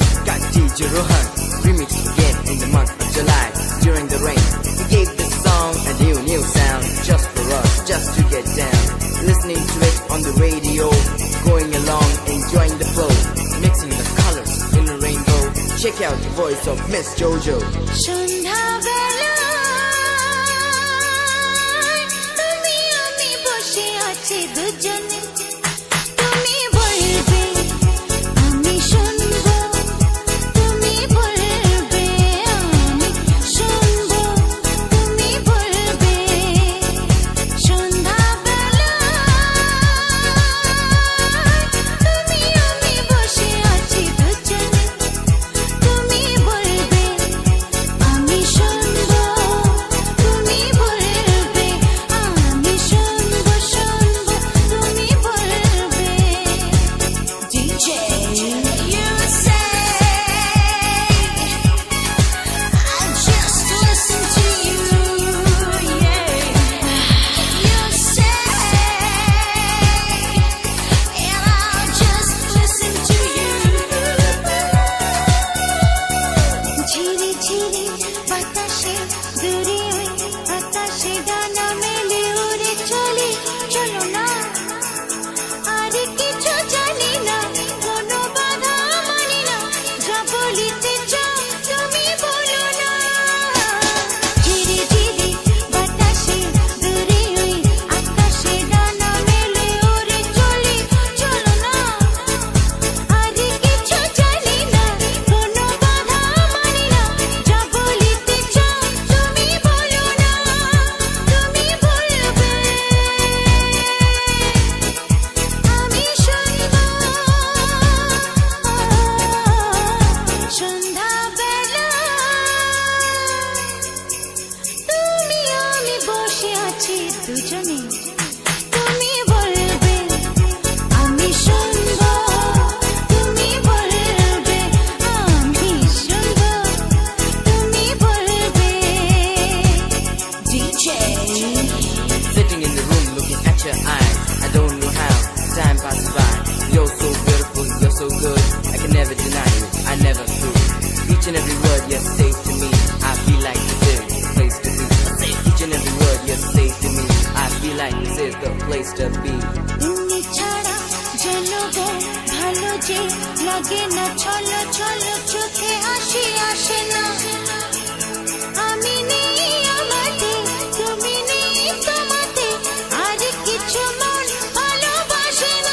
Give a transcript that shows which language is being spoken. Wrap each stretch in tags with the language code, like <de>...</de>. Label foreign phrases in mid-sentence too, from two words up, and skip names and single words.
<en>Got DJ Rohan remixed again in the month of July. During the rain, he gave this song a new sound, just for us, just to get down. Listening to it on the radio, going along, enjoying the flow, mixing the colors in a rainbow. Check out the voice of Miss Jojo.</en> <bn>সন্ধ্যা বেলায়, তুমি আমি বসে আছি দুজনে, তুমি বলবে, আমি শুনবো, তুমি বলবে, আমি শুনবো, তুমি বলবে. সন্ধ্যা বেলায়, তুমি আমি বসে আছি দুজনে, তুমি বলবে, আমি শুনবো, তুমি বলবে, আমি শুনবো, শুনবো, তুমি বলবে.</bn> <en>DJ, you say I just listen to you, yeah. You say and I'll just listen to you.</en> <bn>ঝিরি ঝিরি বাতাসে ঘুড়ি হয়ে বাতাসে ডানা মেলে উড়ে চলে চলো না আর কিছু জানি না কোনো বাধা মানি না যা বলিতে চাও তুমি বলো না. ঝিরি ঝিরি বাতাসে ঘুড়ি হয়ে আকাশে ডানা মেলে উড়ে চলে চলো না আর কিছু জানি না কোনো বাধা মানি না যা বলিতে চাও তুমি বলো না, তুমি বলবে, আমি শুনবো. সন্ধ্যা বেলায়, তুমি আমি বসে আছি দুজনে, তুমি বলবে, আমি শুনবো, তুমি বলবে, আমি শুনবো, তুমি বলবে.</bn> <en>DJ. Sitting in the room looking at your eyes, I don't know how time passes by. You're so beautiful, you're so good, I can never deny you, I never prove. Each and every word you say to me, I feel like this is the place to be. Each and every word you say to me, I feel like this is the place to be.</en> <bn>তুমি ছাড়া জনগো ভালো যে লাগে না, চলো চলো চোখে হাসি আসে না। আমি নেই আমাতে, তুমি নেই তোমাতে, আর কিছু মন ভালোবাসে না।</bn>